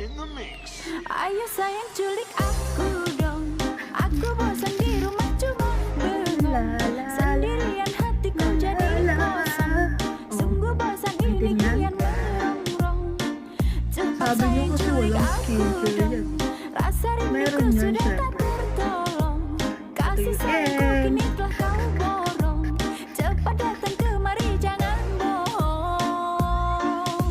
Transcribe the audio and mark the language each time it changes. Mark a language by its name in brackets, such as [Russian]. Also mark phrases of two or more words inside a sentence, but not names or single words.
[Indonesian] Ayo sayang culik aku dong. Aku bosan di rumah cuma bengong. Sendirian hatiku jadi kosong. Sungguh bosan ini kian merongrong. Cepat [Filipino] Sabi niyo [Indonesian] sayang [Filipino] kasi [Indonesian] culik [Filipino] walang [Indonesian] aku [Filipino] schedule [Indonesian] dong. [Filipino] yan. [Indonesian] Rasa rinduku [Filipino] Meron yan, [Indonesian] sudah tak [Filipino] syempre. [Indonesian] tertolong. Kasih sayangku kini telah kau borong. Cepat datang kemari jangan bohong.